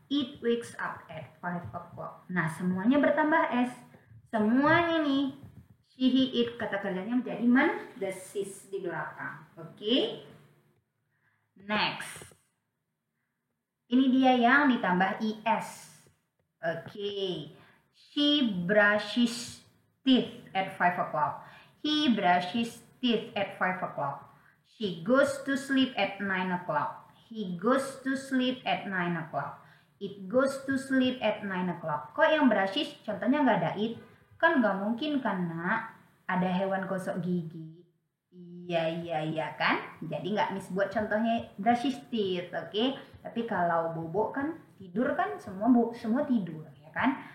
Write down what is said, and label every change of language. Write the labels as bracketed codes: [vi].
[en] It wakes up at 5 o'clock. [id] Nah, semuanya bertambah S. Semuanya nih. She, he, it, kata kerjanya menjadi mendesis di belakang. Oke? Next. Ini dia yang ditambah IS. [en] Oke. She brushes teeth at 5 o'clock. He brushes teeth at 5 o'clock. She goes to sleep at 9 o'clock. He goes to sleep at 9 o'clock. It goes to sleep at 9 o'clock. [id] Kok yang brushes contohnya nggak ada it? Kan nggak mungkin kan nak, ada hewan gosok gigi. Iya kan? Jadi nggak Miss buat contohnya brushes teeth, oke? Tapi kalau bobo kan tidur kan semua tidur ya kan?